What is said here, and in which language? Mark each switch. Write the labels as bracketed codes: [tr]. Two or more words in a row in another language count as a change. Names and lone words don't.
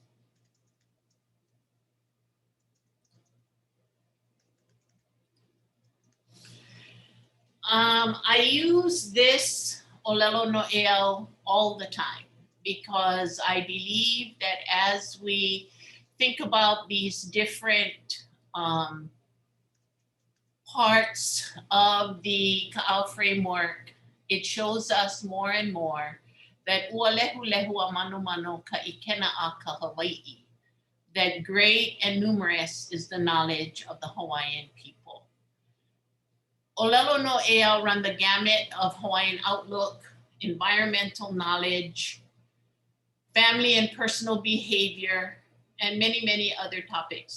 [en] I use this [haw] Olelo No'eau [en] all the time because I believe that as we think about these different parts of the Kaʻao framework, it shows us more and more that [haw] ua lehu lehu a mano mano ka ikena a ka Hawaiʻi. [en] that great and numerous is the knowledge of the Hawaiian people. [haw] Olelo no Eau [en] run the gamut of Hawaiian outlook, environmental knowledge, family and personal behavior, and many, many other topics.